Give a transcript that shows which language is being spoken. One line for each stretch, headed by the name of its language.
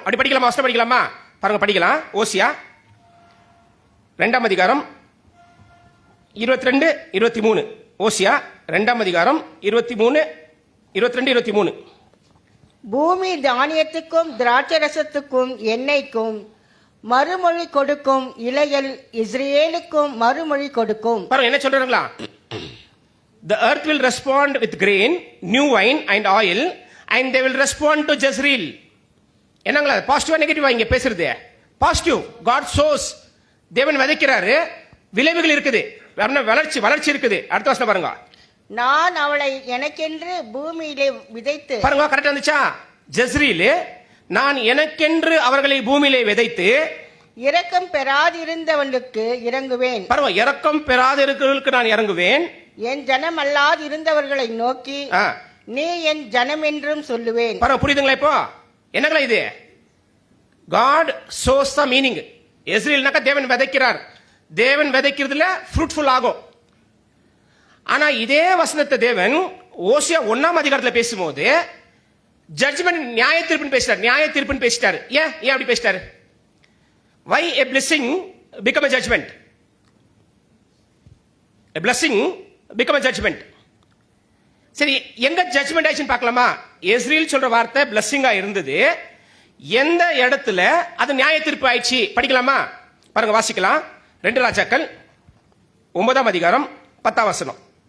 Tamil: அப்படி படிக்கலாமா? வசனம் படிக்கலாமா? பாருங்க, படிக்கலாம். ஓசியா 2ஆம் அதிகாரம் 22, 23. ஓசியா 2ஆம் அதிகாரம் 23, 22, 23. பூமி தானியத்துக்கும் திராட்சை ரசத்துக்கும் எண்ணெய்க்கும் மறுமொழி கொடுக்கும், இலைகள் இஸ்ரேலுக்கும் மறுமொழி கொடுக்கும். பாருங்க என்ன சொல்றாங்களா?
English: The earth will respond with grain, new wine and oil, and they will respond to Jezreel.
Tamil: என்னங்களா? பாசிட்டிவா நெகட்டிவா இங்க பேசுறது? பாசிட்டிவ்.
English: God sows.
Tamil: தேவன் விதைக்கிறாரு, விளைவுகள் இருக்குது, வளர்ச்சி இருக்குது. அடுத்த வசனம் பாருங்க. நான் அவளை எனக்கென்று பூமியிலே விதைத்து. பாருங்க, கரெக்டா இருந்துச்சா? ஜெஸ்ரீல், நான் எனக்கென்று அவர்களை பூமியிலே விதைத்து இரக்கம் பெறாதிருந்தவனுக்கு இறங்குவேன். பாருங்க, இரக்கம் பெறாதிருக்கிறவர்களுக்கு நான் இறங்குவேன். என் ஜனம் அல்லாது இருந்தவர்களை நோக்கி நீ என் ஜனம் என்றும் சொல்லுவேன். பாருங்க, புரியுதுங்களா? இப்போ என்னங்களா இது?
English: God sows the meaning.
Tamil: இஸ்ரேல்னாக்கா தேவன் விதைக்கிறார். தேவன் விதைக்கிறதுல ஃப்ரூட்ஃபுல் ஆகும். ஆனா இதே வசனத்தை தேவன் ஓசியா 1ஆம் அதிகாரத்தில் பேசும்போது ஜட்ஜ்மெண்ட், நியாய தீர்ப்புன்னு பேசிட்டாரு. ஏன் அப்படி பேசிட்டாரு?
English: Why a blessing become a judgment? A blessing become a judgment.
Tamil: சரி, எங்க ஜட்ஜ்மெண்ட் ஆயிடுச்சுன்னு பார்க்கலாமா? இஸ்ரேல் சொல்ற வார்த்தை பிளஸ்ஸிங்கா இருந்தது. எந்த இடத்துல அது நியாய தீர்ப்பு ஆயிடுச்சு படிக்கலாமா? பாருங்க, வாசிக்கலாம். 2 ராஜாக்கள் 9ஆம் அதிகாரம் 10ஆம் வசனம்.